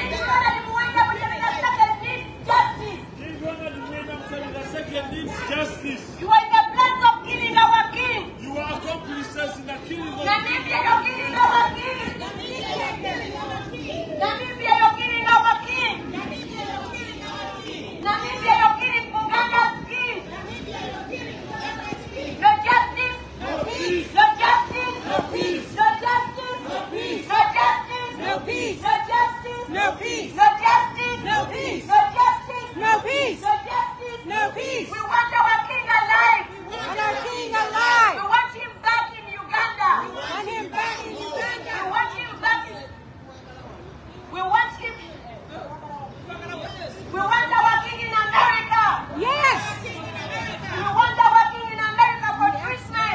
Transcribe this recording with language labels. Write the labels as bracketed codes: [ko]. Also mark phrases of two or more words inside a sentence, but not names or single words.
[en] Justice. You are in the place of killing our king. You are accomplices in the killing of Namibia, you're killing our king. Namibia, you're killing our king. Namibia, you're killing Uganda's king. No justice. No peace. No justice. No peace. No justice. No peace. No justice. No peace. No justice. No peace. No justice. No peace. No justice. No peace. No justice. No peace. We want our king alive. We want our king alive. We want him back in Uganda. We want him back in Uganda. We want him back in... We want him... We want our king in America. Yes. We want our king in America for Christmas.